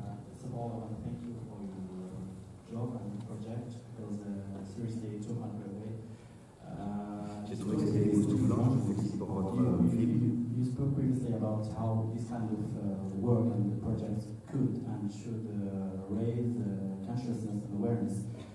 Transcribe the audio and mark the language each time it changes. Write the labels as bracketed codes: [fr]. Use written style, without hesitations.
[en] First of all, thank you for your job and project, because seriously it took underway. [fr] J'ai trouvé que c'était époustouflant, je vous félicite pour votre film. [en] You spoke previously about how this kind of work and projects could and should raise consciousness and awareness.